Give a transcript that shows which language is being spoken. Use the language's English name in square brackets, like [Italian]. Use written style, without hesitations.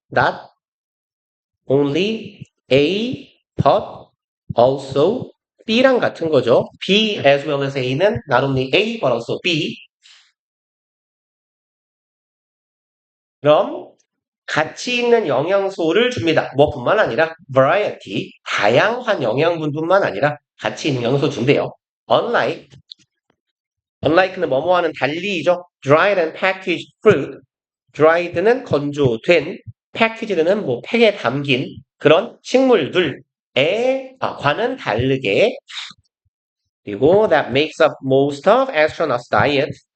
[English] Not only A but also [Korean] B랑 같은 거죠. [English] B as well as A는 not only A but also B. [Korean] 그럼 가치 있는 영양소를 줍니다. 뭐뿐만 아니라 variety, 다양한 영양분뿐만 아니라 가치 있는 영양소 준대요. unlike는 뭐뭐하는 달리죠. [English] dried and packaged fruit. [Korean] dried는 건조된, packaked는 뭐 팩에 담긴 그런 식물들에 과는 다르게. 그리고 [English] that makes up most of astronauts' diet.